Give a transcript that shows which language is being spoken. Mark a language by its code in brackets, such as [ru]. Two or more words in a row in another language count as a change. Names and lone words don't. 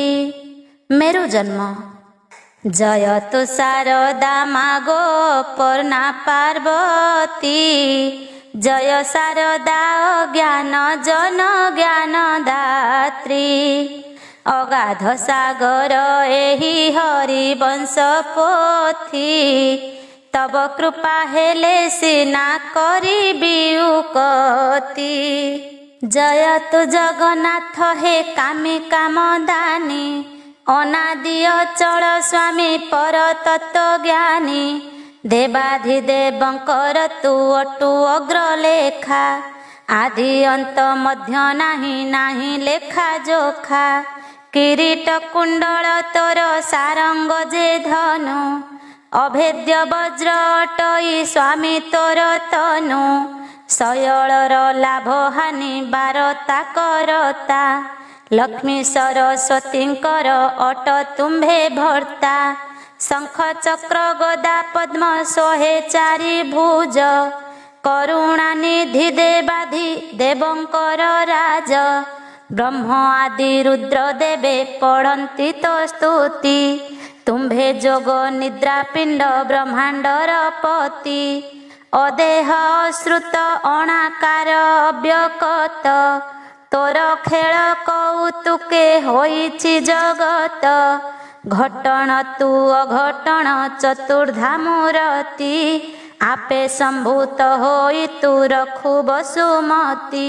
[or] ମେରୁ ଜନ୍ମ। ଜୟତୁ ଶାରଦା ମାଗୋ ପର୍ଣ୍ଣା ପାର୍ବତୀ ଜୟ ଶାରଦା ଜ୍ଞାନ ଜନ ଜ୍ଞାନ ଦାତ୍ରୀ ଅଗାଧ ସାଗର ଏହି ହରିବଂଶ ପୋଥି ତବ କୃପା ହେଲେ ସିନା କରିବି ଉକତି। ଜୟତୁ ଜଗନ୍ନାଥ ହେ କାମୀ କାମଦାନୀ ଅନାଦି ଅଚଳ ସ୍ୱାମୀ ପରତତ୍ୱ ଜ୍ଞାନୀ ଦେବାଧିଦେବଙ୍କର ତୁ ଅଟୁ ଅଗ୍ରଲେଖା ଆଦି ଅନ୍ତ ମଧ୍ୟ ନାହିଁ ନାହିଁ ଲେଖା ଜୋଖା। କିରୀଟ କୁଣ୍ଡଳ ତୋର ଶାରଙ୍ଗ ଯେ ଧନୁ ଅଭେଦ୍ୟ ବଜ୍ର ଅଟଇ ସ୍ୱାମୀ ତୋର ତନୁ ଶୟଳର ଲାଭ ହାନି ବାରତା କରତା ଲକ୍ଷ୍ମୀ ସରସ୍ୱତୀଙ୍କର ଅଟ ତୁମ୍ଭେ ଭର୍ତ୍ତା। ଶଙ୍ଖ ଚକ୍ର ଗଦା ପଦ୍ମ ସୋହେ ଚାରି ଭୁଜ କରୁଣା ନିଧି ଦେବାଧି ଦେବଙ୍କର ରାଜ ବ୍ରହ୍ମ ଆଦି ରୁଦ୍ର ଦେବେ ପଢ଼ନ୍ତି ତୋ ସ୍ତୁତି ତୁମ୍ଭେ ଯୋଗ ନିଦ୍ରା ପିଣ୍ଡ ବ୍ରହ୍ମାଣ୍ଡର ପତି ଅଦେହ ଶ୍ରୁତ ଅଣାକାର ଅବ୍ୟକ୍ତ ତୋର ଖେଳ କୌତୁକେ ହୋଇଛି ଜଗତ ଘଟଣ ତୁ ଅଘଟଣ ଚତୁର୍ଦ୍ଧା ମୂର୍ତ୍ତି ଆପେ ସମ୍ଭୂତ ହୋଇ ତୁ ରଖୁ ବସୁମତୀ।